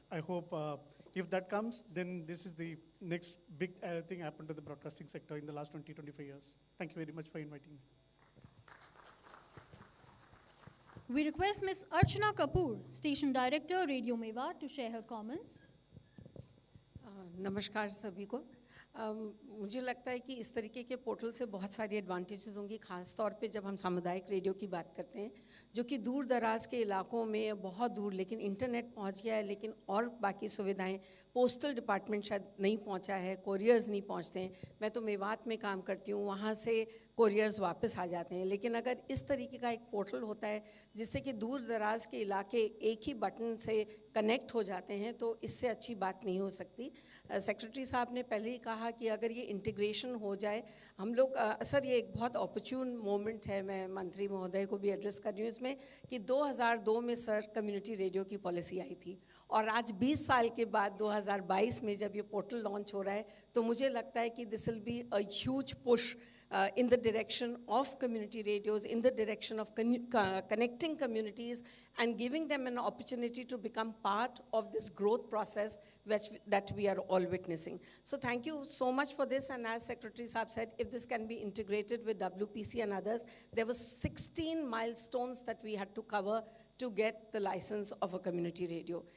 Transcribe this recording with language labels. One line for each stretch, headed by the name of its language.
English: I hope if that comes, then this is the next big thing happened to the broadcasting sector in the last 20-25 years. Thank you very much for inviting me. We request Ms. Archana Kapoor, Station Director, Radio Mewat, to share her comments.
Hindi: नमस्कार सभी को। मुझे लगता है कि इस तरीके के पोर्टल से बहुत सारी एडवांटेजेस होंगी, ख़ास तौर पे जब हम सामुदायिक रेडियो की बात करते हैं जो कि दूर दराज के इलाकों में बहुत दूर लेकिन इंटरनेट पहुंच गया है, लेकिन और बाकी सुविधाएं पोस्टल डिपार्टमेंट शायद नहीं पहुंचा है, कोरियर्स नहीं पहुंचते हैं। मैं तो मेवात में काम करती हूं, वहां से कोरियर्स वापस आ जाते हैं। लेकिन अगर इस तरीके का एक पोर्टल होता है जिससे कि दूर दराज के इलाके एक ही बटन से कनेक्ट हो जाते हैं, तो इससे अच्छी बात नहीं हो सकती। सेक्रेटरी साहब ने पहले ही कहा कि अगर ये इंटीग्रेशन हो जाए, हम लोग सर ये एक बहुत ऑपर्च्यून मोमेंट है, मैं मंत्री महोदय को भी एड्रेस कर रही हूँ इसमें कि 2002 में सर कम्युनिटी रेडियो की पॉलिसी आई थी और आज 20 साल के बाद 2022 में जब ये पोर्टल लॉन्च हो रहा है तो मुझे लगता है कि
English: This will be a huge push in the direction of community radios, in the direction of connecting communities and giving them an opportunity to become part of this growth process that we are all witnessing. So thank you so much for this, and as Secretary Saab said, if this can be integrated with WPC and others, there were 16 milestones that we had to cover to get the license of a community radio.